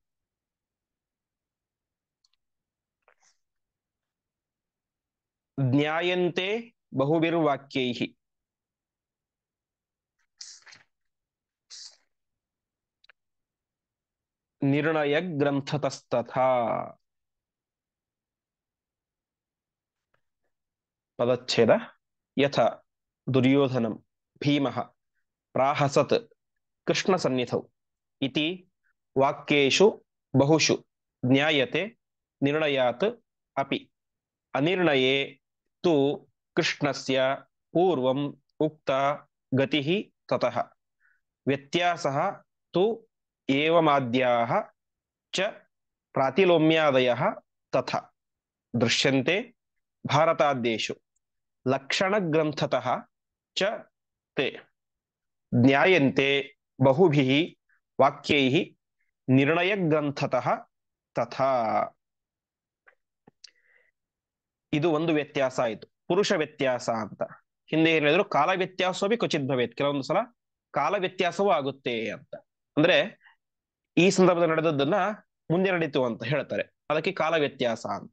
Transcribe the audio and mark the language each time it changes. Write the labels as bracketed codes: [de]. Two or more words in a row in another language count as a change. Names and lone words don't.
[sa] ಜ್ಞಾಯಂತೆ ಬಹುಭಿರ್ವಾಕ್ಯೈಃ ನಿರ್ಣಯ ಗ್ರಂಥತಸ್ತಥಾ. ಪದಚ್ಛೇದ. ಯಥ ದುರ್ಯೋಧನಂ ಭೀಮಃ ಪ್ರಾಹಸತ್ ಕೃಷ್ಣ ಸನ್ನಿಧೌ ಇತಿ ವಾಕ್ಯೇಷು ಬಹುಷು ಜ್ಞಾಯತೆ ನಿರ್ಣಯಾತ್ ಅಪಿ ಅನಿರ್ಣಯೇ ತು ಕೃಷ್ಣಸ್ಯ ಪೂರ್ವಂ ಉಕ್ತ ಗತಿಃ ತತಃ ವ್ಯತ್ಯಾಸಃ ತು ಏವಮಾದ್ಯಾಃ ಚ ಪ್ರಾತಿಲೋಮ್ಯಾದಯಃ ತಥಾ ದೃಶ್ಯಂತೆ ಭಾರತಾದ್ದೇಶು ಲಕ್ಷಣಗ್ರಂಥತಃ ಚ ತೇ ಜ್ಞಾಯಂತೆ ಬಹುಭಿಃ ವಾಕ್ಯೈಃ ನಿರ್ಣಯಗ್ರಂಥತಃ ತಥಾ. [kn] ಇದು ಒಂದು ವ್ಯತ್ಯಾಸ ಆಯಿತು, ಪುರುಷ ವ್ಯತ್ಯಾಸ ಅಂತ. ಹಿಂದೆ ಏನ್ ಹೇಳಿದ್ರು, [sa] ಕಾಲ ವ್ಯತ್ಯಾಸವೇ ಕ್ವಚಿತ್ ಭವೇತ್, [kn] ಕೆಲವೊಂದು ಸಲ ಕಾಲ ವ್ಯತ್ಯಾಸವೂ ಆಗುತ್ತೆ ಅಂತ. ಅಂದ್ರೆ ಈ ಸಂದರ್ಭದಲ್ಲಿ ನಡೆದದ್ದನ್ನ ಮುಂದೆ ನಡೀತು ಅಂತ ಹೇಳ್ತಾರೆ, ಅದಕ್ಕೆ ಕಾಲ ವ್ಯತ್ಯಾಸ ಅಂತ.